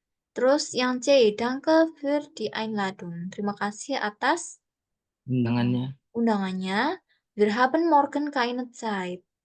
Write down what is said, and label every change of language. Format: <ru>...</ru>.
<id>Terus yang C,</id> <de>danke für die Einladung.</de> <id>Terima kasih atas undangannya.</id> <de>Wir haben morgen keine Zeit.</de>